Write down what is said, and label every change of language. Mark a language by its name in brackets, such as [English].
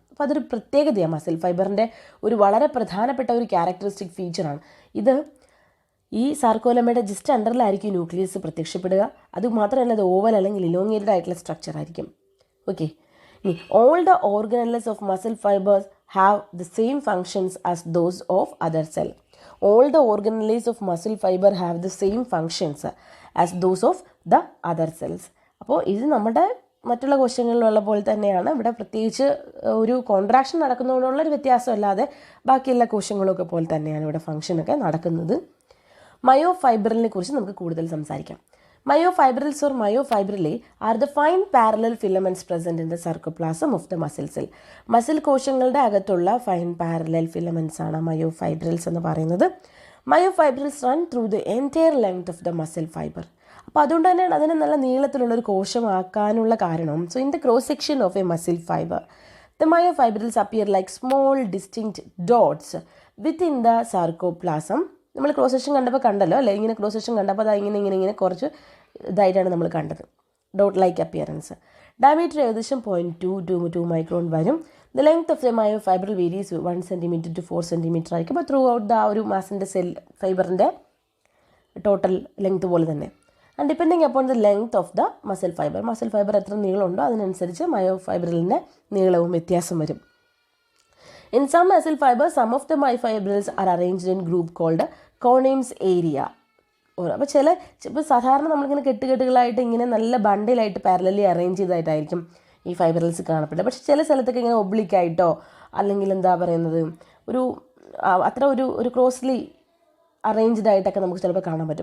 [Malayalam] അപ്പോൾ അതൊരു പ്രത്യേകതയാണ്, മസിൽ ഫൈബറിൻ്റെ ഒരു വളരെ പ്രധാനപ്പെട്ട ഒരു ക്യാരക്ടറിസ്റ്റിക് ഫീച്ചറാണ് ഇത്. ഈ സാർക്കോലെമ്മയുടെ ജസ്റ്റ് അണ്ടറിലായിരിക്കും ന്യൂക്ലിയസ് പ്രത്യക്ഷപ്പെടുക. അതുമാത്രമല്ല അത് ഓവൽ അല്ലെങ്കിൽ ഇലോങ്ങേറ്റഡ് ആയിട്ടുള്ള സ്ട്രക്ചർ ആയിരിക്കും. [English] Okay, ഇനി all the organelles of muscle fibers have the same functions as those of other cell. All the organelles of muscle fiber have the same functions as those of the other cells. [Malayalam] അപ്പോൾ ഇത് നമ്മുടെ മറ്റുള്ള കോശങ്ങളിലുള്ള പോലെ തന്നെയാണ്. ഇവിടെ പ്രത്യേകിച്ച് ഒരു contraction നടക്കുന്നതുകൊണ്ടുള്ളൊരു വ്യത്യാസമല്ലാതെ ബാക്കിയെല്ലാ കോശങ്ങളൊക്കെ പോലെ തന്നെയാണ് ഇവിടെ ഫംഗ്ഷനൊക്കെ നടക്കുന്നത്. മയോഫൈബ്രിലിനെ കുറിച്ച് നമുക്ക് കൂടുതൽ സംസാരിക്കാം. [English] Myofibrils or myofibrilli are the fine parallel filaments present in the sarcoplasm of the muscle cell. [Malayalam] Muscle കോശങ്ങളുടെ അകത്തുള്ള ഫൈൻ പാരലൽ ഫിലമെൻറ്റ്സ് ആണ് മയോഫൈബ്രിൽസ് എന്ന് പറയുന്നത്. [English] Myofibrils run through the entire length of the muscle fiber. [Malayalam] അപ്പോൾ അതുകൊണ്ട് തന്നെയാണ് അതിനെ നല്ല നീളത്തിലുള്ളൊരു കോശമാക്കാനുള്ള കാരണം. [English] So in the cross section of a muscle fiber the myofibrils appear like small distinct dots within the sarcoplasm. [Malayalam] നമ്മൾ ക്രോസ് സെക്ഷൻ കണ്ടപ്പോൾ കണ്ടല്ലോ അല്ലേ, ഇങ്ങനെ ക്രോസ് സെക്ഷൻ കണ്ടപ്പോൾ അത് ഇങ്ങനെ കുറച്ച് ഇതായിട്ടാണ് നമ്മൾ കണ്ടത്, ഡോട്ട് ലൈക്ക് അപ്പിയറൻസ്. ഡയമീറ്റർ ഏകദേശം 0.2 to 2 മൈക്രോൺ വരും. [English] the length of the myofibril varies 1 centimeter to 4 centimeter [Malayalam] ആയിരിക്കും. അപ്പോൾ ത്രൂ ഔട്ട് ദ ഒരു മാസിൻ്റെ സെൽ ഫൈബറിൻ്റെ ടോട്ടൽ ലെങ്ത് പോലെ തന്നെ. [English] and depending upon the length of the muscle fiber [Malayalam] എത്ര നീളമുണ്ടോ അതിനനുസരിച്ച് മയോഫൈബ്രലിൻ്റെ നീളവും വ്യത്യാസം വരും. [English] In some muscle fibers, some of the myofibrils are arranged in group called Cone's area. [Malayalam] അപ്പോൾ ഇപ്പോൾ സാധാരണ നമ്മളിങ്ങനെ കെട്ടുകെട്ടുകളായിട്ട് ഇങ്ങനെ നല്ല ബണ്ടിലായിട്ട് പാരലലി അറേഞ്ച് ചെയ്തായിട്ടായിരിക്കും ഈ ഫൈബ്രൽസ് കാണപ്പെടുന്നത്. പക്ഷേ ചില സ്ഥലത്തൊക്കെ ഇങ്ങനെ ഒബ്ലിക്കായിട്ടോ അല്ലെങ്കിൽ എന്താ പറയുന്നത് ഒരു അത്ര ഒരു ക്രോസ്ലി അറേഞ്ച്ഡ് ആയിട്ടൊക്കെ നമുക്ക് ചിലപ്പോൾ കാണാൻ പറ്റും.